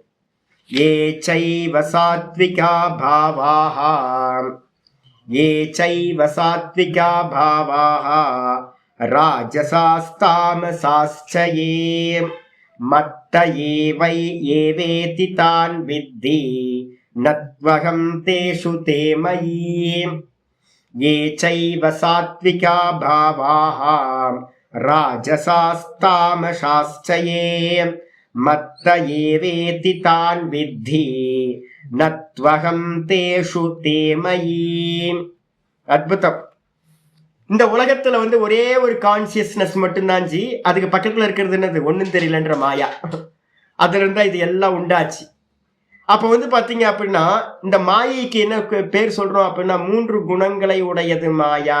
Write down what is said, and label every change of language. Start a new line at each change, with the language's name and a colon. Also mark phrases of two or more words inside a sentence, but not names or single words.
Sanskrit: ये चैव सात्विका भावाः ये चैव सात्विका भावाः राजसास्तामसाश्च ये मत्त एव एवेति तान् विद्धि न त्वहं तेषु ते मयि. ये चैव सात्विका भावाः राजसास्तामसाश्च ये मत्त एवेति तान् विद्धि न त्वहं तेषु ते मयि.
Tamil: அற்புதம். இந்த உலகத்துல ஒரே ஒரு கான்சியஸ்னஸ் மட்டும்தான் ஜி, அதுக்கு பக்கத்துல இருக்கிறது என்னது? ஒன்னும் தெரியலன்ற மாயா. அதுல இருந்தா இது எல்லாம் உண்டாச்சு. அப்ப பாத்தீங்க அப்படின்னா இந்த மாயைக்கு என்ன பேர் சொல்றோம் அப்படின்னா 3 குணங்களை உடையது மாயா.